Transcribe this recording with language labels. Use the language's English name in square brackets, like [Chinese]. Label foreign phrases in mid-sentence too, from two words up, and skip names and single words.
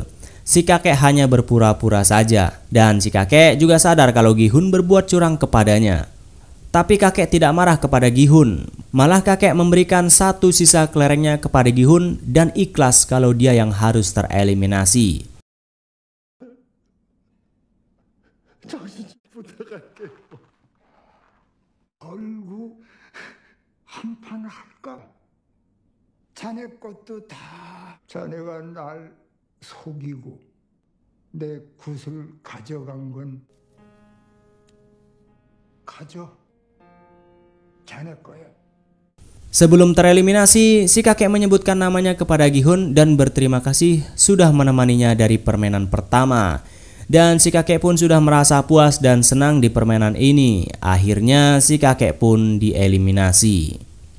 [Indonesian] Si kakek hanya berpura-pura saja. Dan si kakek juga sadar kalau Gi-hun berbuat curang kepadanya. Tapi kakek tidak marah kepada Gi-hun. Malah kakek memberikan 1 sisa kelerengnya kepada Gi-hun dan ikhlas kalau dia yang harus tereliminasi. [Korean] 걸고 한판 할까? 자네 것도 다 자네가 날 속이고 내 굿을 가져간 건 가져. 자네 거야. [Indonesian] Sebelum tereliminasi, si kakek menyebutkan namanya kepada Gi-hun dan berterima kasih sudah menemaninya dari permainan pertama. Dan si kakek pun sudah merasa puas dan senang di permainan ini. Akhirnya si kakek pun dieliminasi.